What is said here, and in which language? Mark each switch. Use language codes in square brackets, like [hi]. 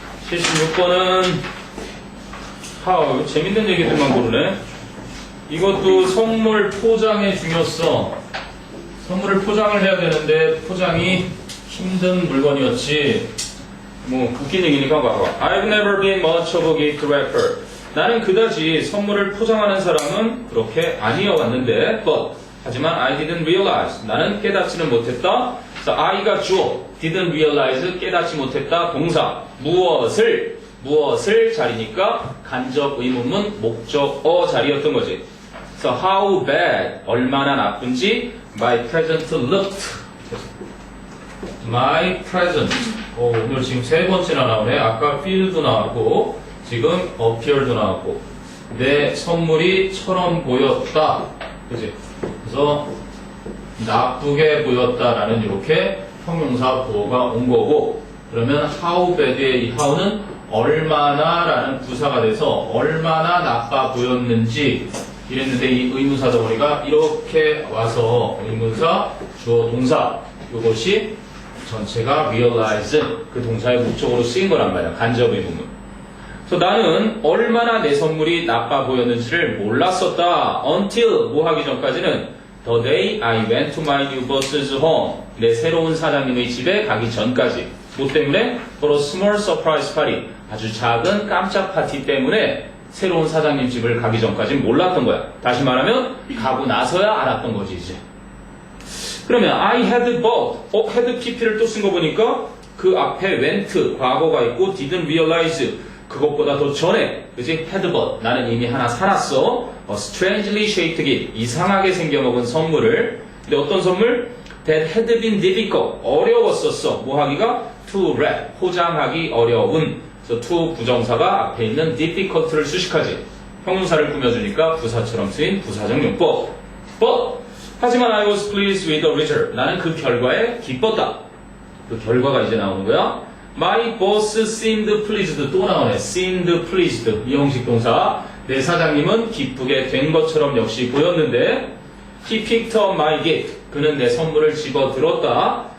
[ko] 76번은 재밌는 얘기들만 고르네. 이것도 선물 포장의 중요성. 선물을 포장을 해야 되는데 포장이 힘든 물건이었지. 뭐 웃긴 얘기니까 봐봐. [en] I've never been much of a gift wrapper. [ko] 나는 그다지 선물을 포장하는 사람은 그렇게 아니어왔는데 but 하지만 [en] I didn't realize. [ko] 나는 깨닫지는 못했다. 그래서 I가 주어, [en] didn't realize [ko] 깨닫지 못했다. 동사 무엇을 자리니까 간접 의문문 목적어 자리였던 거지. [en] 그래서 how bad [ko] 얼마나 나쁜지 [en] my present looked. My present. [ko] 오늘 지금 세 번째나 나오네. 아까 feel도 나왔고 지금 appear도 나왔고 내 선물이 처럼 보였다. 그지? 그래서 나쁘게 보였다라는 이렇게 형용사 보어가 온 거고 그러면 how bad의 이 how는 얼마나라는 부사가 돼서 얼마나 나빠 보였는지 이랬는데 이 의문사 덩어리가 이렇게 와서 의문사 주어 동사 이것이 전체가 realize 그 동사의 목적으로 쓰인 거란 말이야. 간접 의문문. 그래서 나는 얼마나 내 선물이 나빠 보였는지를 몰랐었다. [en] until [ko] 뭐 하기 전까지는 [en] the day I went to my new boss's home. [ko] 내 새로운 사장님의 집에 가기 전까지. 뭐 때문에? [en] for a small surprise party. [ko] 아주 작은 깜짝 파티 때문에 새로운 사장님 집을 가기 전까지는 몰랐던 거야. 다시 말하면 가고 나서야 알았던 거지 이제. 그러면 [en] I had bought, [ko] had pp를 또 쓴 거 보니까 그 앞에 went, 과거가 있고 didn't realize, 그것보다 더 전에, 그치? [en] had bought, [ko] 나는 이미 하나 살았어. [en] strangely shaped gift, [ko] 이상하게 생겨먹은 선물을. 근데 어떤 선물? [en] That had been difficult, [ko] 어려웠었어. 뭐 하기가? [en] To wrap, [ko] 포장하기 어려운. 그래서 to 부정사가 앞에 있는 difficult를 수식하지. 형용사를 꾸며주니까 부사처럼 쓰인 부사적 용법. [en] But [ko] 하지만 [en] I was pleased with the result. [ko] 나는 그 결과에 기뻤다. 그 결과가 이제 나오는 거야. [en] My boss seemed pleased. [ko] 또 나오네. [en] seemed pleased. [ko] 이 형식 동사. 내 사장님은 기쁘게 된 것처럼 역시 보였는데 [en] He picked up my gift. [ko] 그는 내 선물을 집어들었다.